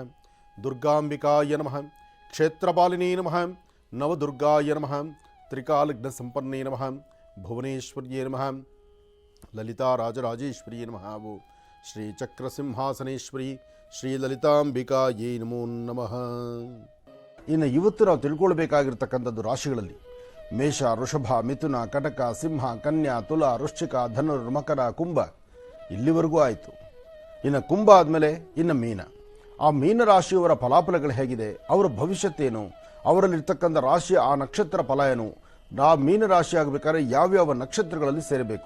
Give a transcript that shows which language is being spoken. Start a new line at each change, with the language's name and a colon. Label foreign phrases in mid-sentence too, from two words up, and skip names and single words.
Sanskrit: दुर्गाम्बिकाय नमः। क्षेत्रपालिनी नमः। नवदुर्गाय नमः। त्रिकालग्नसम्पन्ने नमः। भुवनेश्वर्ये नमः। ललिता राजराजेश्वरी नमः। वो श्री चक्रसिंहासनेश्वरी ಶ್ರೀ ಲಲಿತಾಂಬಿಕಾಯೇ ನಮೋ ನಮಃ.
Kannada: ಇನ್ನು ಇವತ್ತು ನಾವು ತಿಳ್ಕೊಳ್ಬೇಕಾಗಿರ್ತಕ್ಕಂಥದ್ದು ರಾಶಿಗಳಲ್ಲಿ ಮೇಷ, ವೃಷಭ, ಮಿಥುನ, ಕಟಕ, ಸಿಂಹ, ಕನ್ಯಾ, ತುಲ, ವೃಶ್ಚಿಕ, ಧನುರ್, ಮಕರ, ಕುಂಭ ಇಲ್ಲಿವರೆಗೂ ಆಯಿತು. ಇನ್ನು ಕುಂಭ ಆದಮೇಲೆ ಇನ್ನು ಮೀನ. ಆ ಮೀನ ರಾಶಿಯವರ ಫಲಾಫಲಗಳು ಹೇಗಿದೆ, ಅವರ ಭವಿಷ್ಯತ್ತೇನು, ಅವರಲ್ಲಿರ್ತಕ್ಕಂಥ ರಾಶಿಯ ಆ ನಕ್ಷತ್ರ ಫಲ ಏನು, ಆ ಮೀನ ರಾಶಿ ಆಗಬೇಕಾದ್ರೆ ಯಾವ್ಯಾವ ನಕ್ಷತ್ರಗಳಲ್ಲಿ ಸೇರಬೇಕು.